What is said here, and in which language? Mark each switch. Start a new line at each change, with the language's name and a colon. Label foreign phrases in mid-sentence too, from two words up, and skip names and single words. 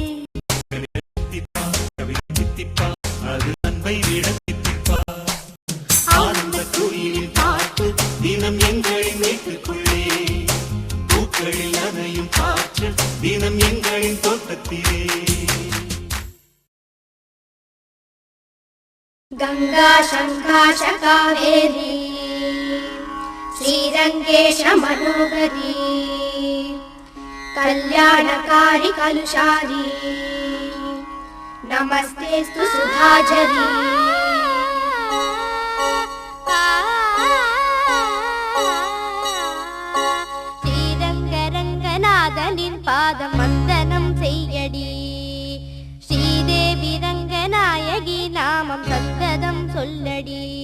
Tamil: தித்திப்பா கவிதை தித்திப்பா அது அன்பை விட தித்திப்பா ஆனந்த குயிலின் பாட்டு தினம் எங்களின் வீட்டுக்குள்ளே பூக்களில் அணையும் காற்று தினம் எங்களின் தோட்டத்திலே
Sanskrit: गंगा शंकाश कावेरी श्रीरंगेश मनोहरी कल्याणकारी कलुषारी नमस्तेस्तु सुधाझरी
Tamil: ஸ்ரீரங்கரங்கநாதனின் பாதம் வந்தனம் செய்யடி ஸ்ரீதேவி ரங்கநாயகி நாமம் சந்ததம் சொல்லடி